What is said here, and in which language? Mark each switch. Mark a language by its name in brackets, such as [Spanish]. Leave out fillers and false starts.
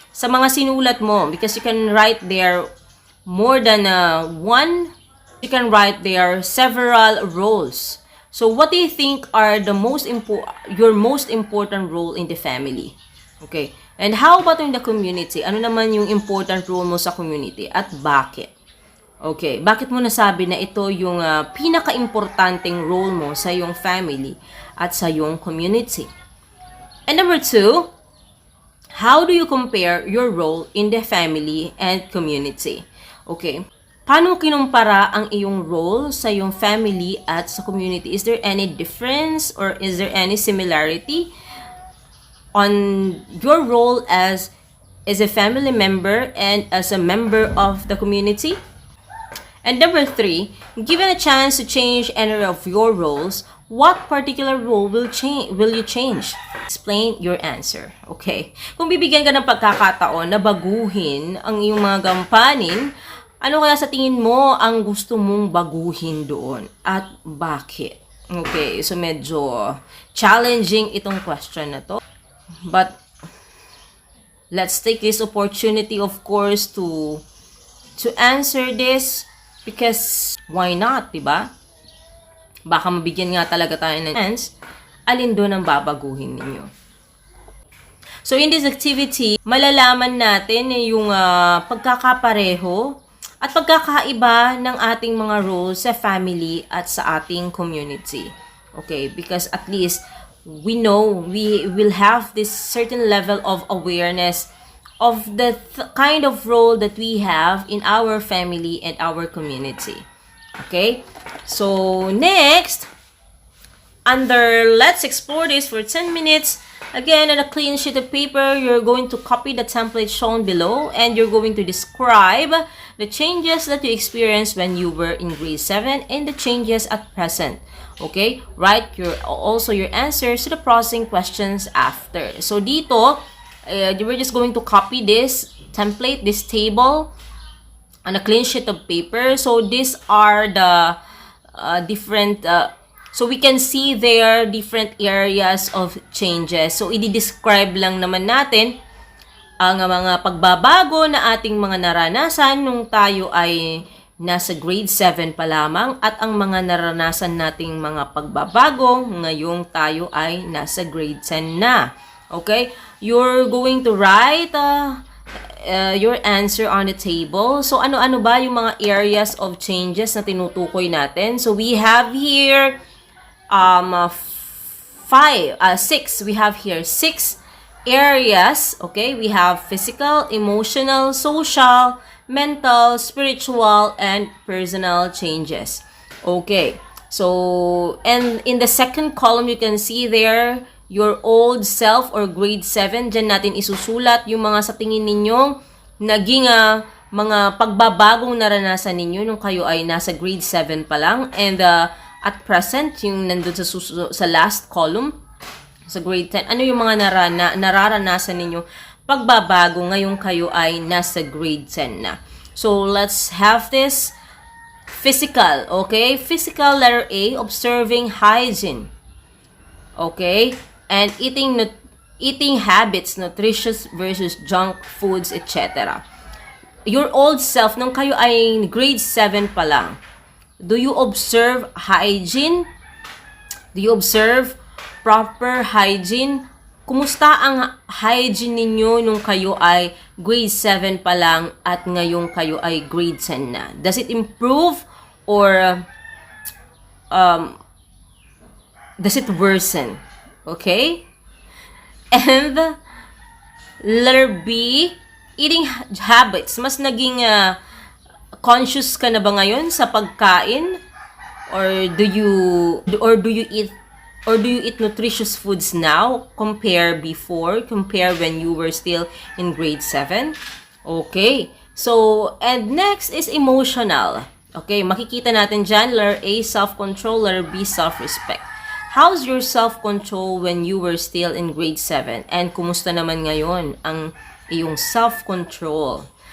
[Filipino] Sa mga sinulat mo, [English] because you can write there more than one, you can write there several roles. So what do you think are the your most important role in the family? Okay. And how about in the community? [Filipino] Ano naman yung important role mo sa community at bakit? Okay, bakit mo nasabi na ito yung pinaka-importanting role mo sa iyong family at sa iyong community? [English] And number 2, how do you compare your role in the family and community? [Filipino] Okay, paano kinumpara ang iyong role sa iyong family at sa community? [English] Is there any difference or is there any similarity on your role as a family member and as a member of the community? And number 3, given a chance to change any of your roles, what particular role will you change? Explain your answer. Okay. [Filipino] Kung bibigyan ka ng pagkakataon na baguhin ang iyong mga gampanin, ano kaya sa tingin mo ang gusto mong baguhin doon? At bakit? Okay. So medyo challenging itong question na to. [English] But let's take this opportunity, of course, to answer this, because why not, diba? [Filipino] Baka mabigyan nga talaga tayo ng chance, alin doon ang babaguhin ninyo. So in this activity, malalaman natin yung pagkakapareho at pagkakaiba ng ating mga roles sa family at sa ating community. [English] Okay, because at least we know we will have this certain level of awareness of the kind of role that we have in our family and our community. Okay, so next, under Let's Explore This for 10 minutes, again on a clean sheet of paper, you're going to copy the template shown below and you're going to describe the changes that you experienced when you were in grade 7 and the changes at present. Okay, write also your answers to the processing questions after. So dito, we're just going to copy this template, this table, on a clean sheet of paper. So these are the different, so we can see there different areas of changes. [Filipino] So i-describe lang naman natin ang mga pagbabago na ating mga naranasan nung tayo ay nasa grade 7 pa lamang at ang mga naranasan nating mga pagbabago ngayong tayo ay nasa grade 10 na. [English] Okay? You're going to write your answer on the table. [Filipino] So, ano-ano ba yung mga areas of changes na tinutukoy natin? [English] So, we have here 6. We have here 6 areas. Okay? We have physical, emotional, social, mental, spiritual, and personal changes. Okay. So, and in the second column, you can see there your old self or grade 7. [Filipino] Diyan natin isusulat yung mga sa tingin ninyong naging mga pagbabagong naranasan ninyo nung kayo ay nasa grade 7 pa lang. [English] And at present, [Filipino] yung nandun sa last column, sa grade 10, ano yung mga nararanasan ninyo pagbabago ngayong kayo ay nasa grade 10 na. [English] So, let's have this physical, okay? Physical, letter A, observing hygiene. Okay? And eating habits, nutritious versus junk foods, etc. Your old self, [Filipino] nung kayo ay grade 7 pa lang, [English] do you observe hygiene? Do you observe proper hygiene? [Filipino] Kumusta ang hygiene ninyo nung kayo ay grade 7 pa lang at ngayong kayo ay grade 10 na? [English] Does it improve or does it worsen? Okay? And letter B, eating habits. [Filipino] Mas naging conscious ka na ba ngayon sa pagkain? [English] Or do you eat nutritious foods now compare when you were still in grade 7? Okay. So, and next is emotional. Okay, [Filipino] makikita natin dyan, [English] letter A, self-control, letter B, self-respect. How's your self-control when you were still in grade 7? [Filipino] And kumusta naman ngayon ang iyong self-control?